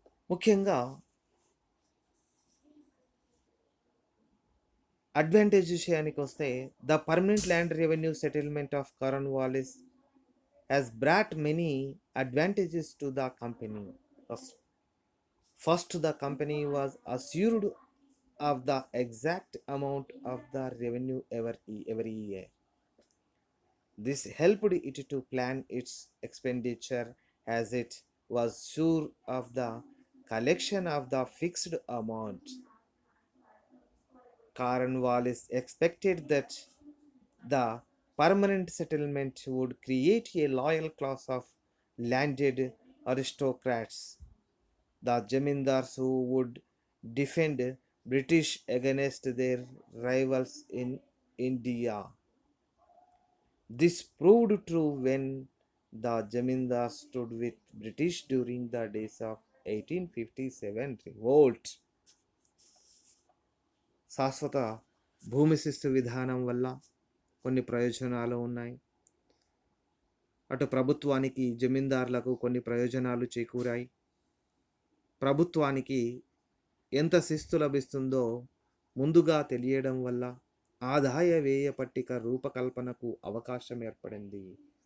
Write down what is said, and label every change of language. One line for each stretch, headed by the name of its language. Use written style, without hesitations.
Telugu: ముఖ్యంగా అడ్వాంటేజ్ విషయానికి వస్తే,
English: The permanent land revenue settlement of Cornwallis has brought many advantages to the company. First, the company was assured of the exact amount of the revenue every year. This helped it to plan its expenditure as it was sure of the collection of the fixed amount. Cornwallis expected that the permanent settlement would create a loyal class of landed aristocrats, the Jamindars who would defend British against their rivals in India. This proved true when the Jamindars stood with British during the days of 1857 revolt.
Telugu: శాశ్వత భూమి శిస్తు విధానం వల్ల కొన్ని ప్రయోజనాలు ఉన్నాయి. అటు ప్రభుత్వానికి, జమీందారులకు కొన్ని ప్రయోజనాలు చేకూరాయి. ప్రభుత్వానికి ఎంత శిస్తు లభిస్తుందో ముందుగా తెలియడం వల్ల ఆదాయ వ్యయ పట్టిక రూపకల్పనకు అవకాశం ఏర్పడింది.